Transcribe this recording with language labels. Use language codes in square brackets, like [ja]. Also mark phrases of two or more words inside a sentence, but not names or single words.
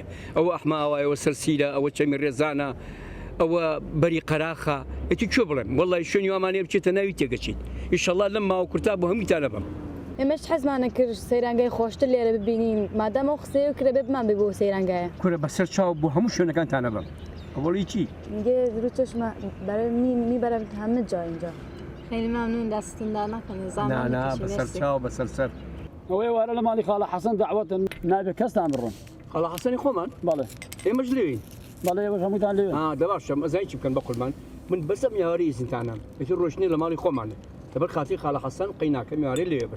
[ckb] ئەوە ئەحماوایەوە سەرسیرە، ئەوە چەمی ڕێزانە، ئەوە بەری قەراخە. ئەتی کوێ بڵێم؟ وەڵی شوێنی وامانەیە بچێتە ناوی تێگەچیت. ئیشەڵڵا لەم ماوە کورتا بۆ هەموویتانە بم. ئێمەش حەزمانە کرد سەیرانگای خۆشتر لێرە ببینین، مادام ئەو قسەیە کرێ بێ بمان بێ بۆ سەیرانگایە. کورە بەسەر چاو بۆ هەموو شوێنەکانتانە بم. ئەوڵی چی؟ [fa] میگه رو چشم برای میبرم همه جا اینجا. خیلی ممنون، دستتون در نکنه. زحمت [ckb] نه بەسەر چاو بەسەر سەر. ئەوەی وارە لە ماڵی خاڵە حەسەن دعوەتە نابێت کەستان بڕۆن. خاڵە حەسەنی خۆمان؟ بەڵێ. ئێمەش لێوین. بەڵێ ئێوەش هەمووتان لێوێن. دەباشە ئەزای چی بکەن بە قوربان؟ من بەسە میاوەری ئیزنتانم. ئێتر ڕۆژنی لە ماڵی خۆمانە. تەبەر خاتی خاڵە حەسەن قەیناکە میوارەی لێوێ بن.